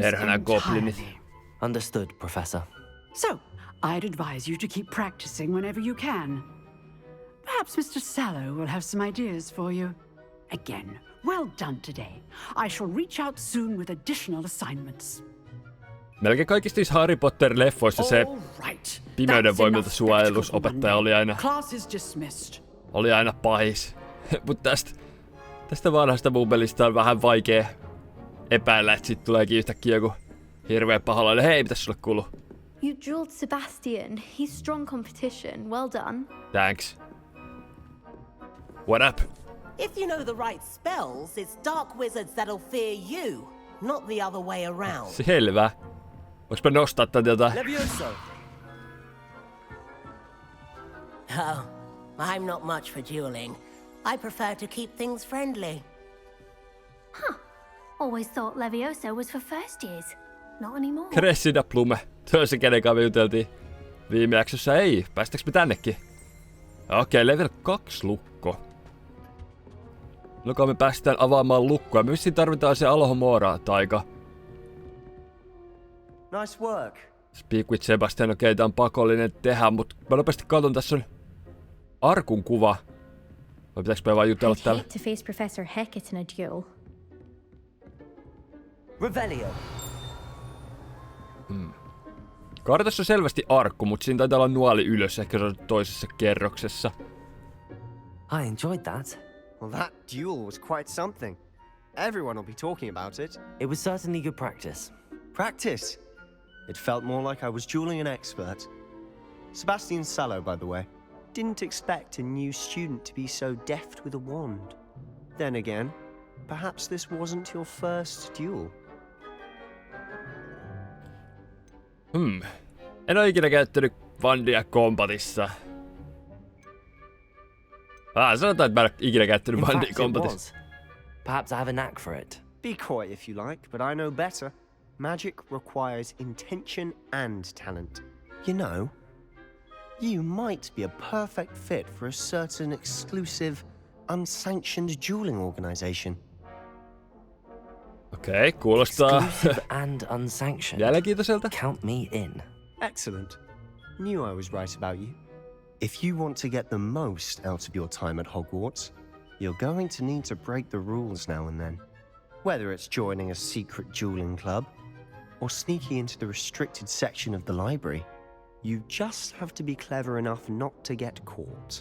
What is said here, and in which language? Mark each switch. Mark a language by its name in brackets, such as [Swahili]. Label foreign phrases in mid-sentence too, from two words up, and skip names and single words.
[Finnish] Perhana goblinit. [English] entirely. Understood, Professor. So, I'd advise you to keep practicing whenever you can. Perhaps Mr. Sallow will have some ideas for you. Again, well done today. I shall reach out soon with additional assignments. [Finnish] Melkein kaikista niissä Harry Potter-leffoissa se [English] All right. [Finnish] pimeyden [English] That's [Finnish] voimilta [English] enough [Finnish] suojelusopettaja [English] spectacle for Class is dismissed. [Finnish] oli aina pahis. Mut tästä vanhasta mumpelista on vähän vaikea epäillä, että sit tuleekin yhtäkkiä joku hirveä paholainen. Hei, mitäs sulle kuuluu? [English] You drilled Sebastian. He's strong competition. Well done. Thanks. What up? If you know the right spells, it's dark wizards that'll fear you, not the other way around. [Finnish] Selvä. Voinko mä nostaa tätä? [English] Levioso. Oh, I'm not much for dueling. I prefer to keep things friendly. Always thought Levioso was for first years. Not anymore. Cressida Plume. [Finnish] Tuo se kenen kanssa me juteltiin viime jaksossa. Ei, päästäks me tännekin? Okei, level 2 lukko. Milloin me päästään avaamaan lukkoa? Me vissiin tarvitaan se Alohomora-taika. [English] Nice work. Speak with Sebastian, [Finnish] okei, tää on pakollinen tehdä, mut mä nopeasti katon, tässä on arkun kuva. Vai pitääks me vaan jutella [English] I'd [Finnish] täällä? [English] hate to face Professor Hecat in a duel. Revelio. Kartassa on selvästi arkku, mut siinä taitaa olla nuoli ylös, ehkä se on toisessa kerroksessa. I enjoyed that. Well, that duel was quite something. Everyone will be talking about it. It was certainly good practice. Practice. It felt more like I was dueling an expert. Sebastian Sallow, by the way, didn't expect a new student to be so deft with a wand. Then again, perhaps this wasn't your first duel. [Finnish] En oo ikinä käyttänyt vandia kombatissa. Sanotaan, että mä en oo ikinä käyttänyt [English] In [Finnish] vandia [English] fact, it [Finnish] kombatissa. [English] was. Perhaps I have a knack for it. Be coy if you like, but I know better. Magic requires intention and talent. You know, you might be a perfect fit for a certain exclusive, unsanctioned dueling organization. [Finnish] Okei, kuulostaa [English] Exclusive and unsanctioned. [Finnish] mielenkiintoiselta. [English] Count me in. Excellent. Knew I was right about you. If you want to get the most out of your time at Hogwarts, you're going to need to break the rules now and then. Whether it's joining a secret dueling club or sneaking into the restricted section of the library, you just have to be clever enough not to get caught.